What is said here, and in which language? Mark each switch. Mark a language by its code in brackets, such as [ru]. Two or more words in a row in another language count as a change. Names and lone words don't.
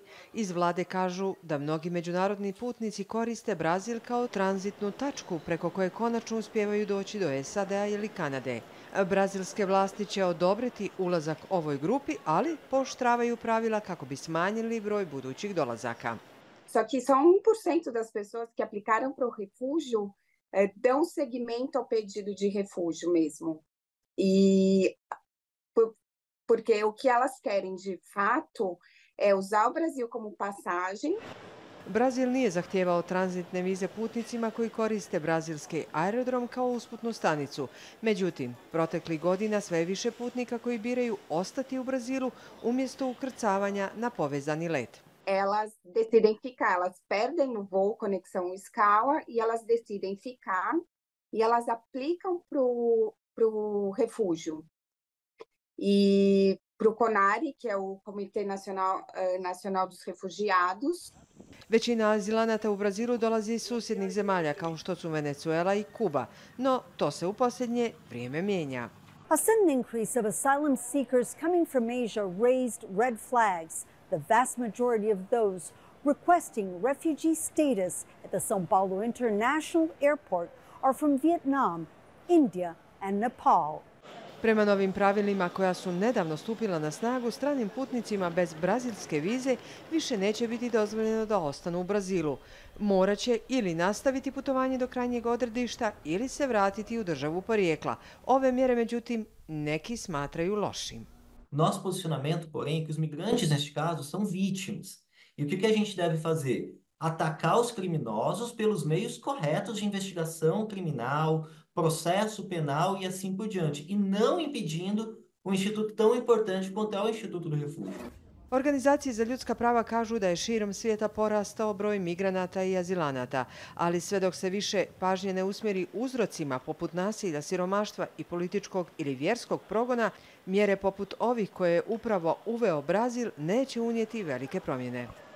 [bs] Iz vlade kažu da mnogi međunarodni putnici koriste Brazil kao tranzitnu tačku preko koje konačno uspijevaju doći do SAD-a ili Kanade. Brazilske vlasti će odobriti ulazak ovoj grupi, ali pooštravaju pravila kako bi smanjili broj budućih dolazaka. [pt] Só que só 1% das pessoas que aplicaram para o refúgio dão seguimento ao pedido de refúgio mesmo. Porque o que elas querem de fato é usar o Brasil como passagem. [bs] Brazil nije zahtijevao tranzitne vize putnicima koji koriste brazilski aerodrom kao usputnu stanicu. Međutim, proteklih godina sve je više putnika koji biraju ostati u Brazilu umjesto ukrcavanja na povezani let. [pt] elas decidem ficar, elas perdem no voo conexão escala e elas decidem ficar e elas aplicam para o refúgio. E para o CONARE, que é o Comitê Nacional dos Refugiados. [bs] Većina azilanata u Brazilu dolazi iz susjednih zemalja kao što su Venezuela i Kuba, no to se u posljednje vrijeme mijenja. [en] A sudden increase of asylum seekers coming from Asia raised red flags. The vast majority of those requesting refugee status at the São Paulo International Airport are from Vietnam, India and Nepal. [bs] Prema novim pravilima koja su nedavno stupila na snagu, stranim putnicima bez brazilske vize više neće biti dozvoljeno da ostanu u Brazilu. Morat će ili nastaviti putovanje do krajnjeg odredišta ili se vratiti u državu porijekla. Ove mjere, međutim, neki smatraju lošim. [pt] Nosso posicionamento, porém, é que os migrantes, neste caso, são vítimas. E o que a gente deve fazer? Atacar os criminosos pelos meios corretos de investigação criminal, processo penal e assim por diante, e não impedindo um instituto tão importante quanto é o Instituto do Refúgio. [bs] Organizacije za ljudska prava kažu da je širom svijeta porastao broj migranata i azilanata, ali sve dok se više pažnje ne usmjeri uzrocima poput nasilja, siromaštva i političkog ili vjerskog progona, mjere poput ovih koje je upravo uveo Brazil neće unijeti velike promjene.